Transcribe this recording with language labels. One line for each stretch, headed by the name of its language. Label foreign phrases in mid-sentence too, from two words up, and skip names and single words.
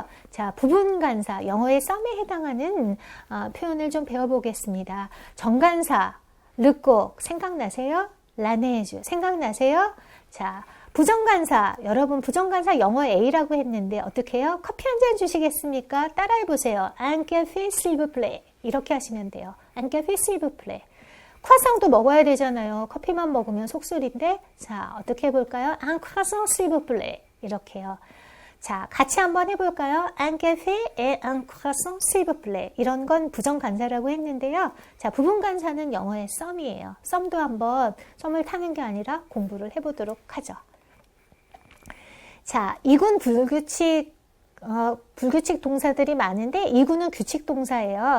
Korean: 자, 부분간사, 영어의 썸에 해당하는 표현을 좀 배워보겠습니다. 정간사, 르꼭 생각나세요? 라네주 생각나세요? 자, 부정간사, 여러분 부정간사 영어 A라고 했는데 어떻게 해요? 커피 한 잔 주시겠습니까? 따라해보세요.
French: Un café s'il vous plaît.
Korean: 이렇게 하시면 돼요.
French: Un café s'il vous plaît.
Korean: croissant도 먹어야 되잖아요. 커피만 먹으면 속쓰린데 자 어떻게 해볼까요?
French: Un croissant s'il vous plaît.
Korean: 이렇게요. 자 같이 한번 해볼까요?
French: Un café et un croissant s'il vous plaît.
Korean: 이런 건 부정간사라고 했는데요. 자 부분간사는 영어의 썸이에요. 썸도 한번 썸을 타는 게 아니라 공부를 해보도록 하죠. 자, 2군 불규칙 동사들이 많은데 2군은 규칙 동사예요.